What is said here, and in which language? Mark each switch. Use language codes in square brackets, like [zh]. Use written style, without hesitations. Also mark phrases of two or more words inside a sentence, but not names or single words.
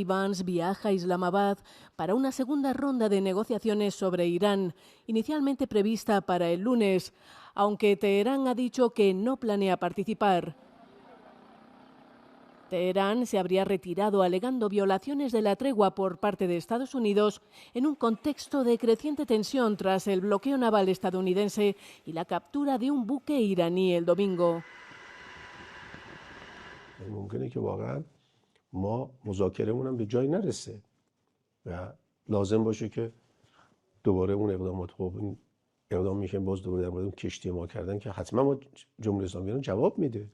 [es] Vance, viaja a Islamabad para una segunda ronda de negociaciones sobre Irán, inicialmente prevista para el lunes, aunque Teherán ha dicho que no planea participar. Teherán se habría retirado alegando violaciones de la tregua por parte de Estados Unidos en un contexto de creciente tensión tras el bloqueo naval estadounidense y la captura de un buque iraní el domingo. [fa] ممکنه که واقعا ما مذاکرهمون هم به جایی نرسه و لازم باشه که دوباره اون اقدامات اقدام میشه باز دوباره در مورد اون کشتی ما کردن که حتما ما جمهوری اسلامی ایران جواب میده.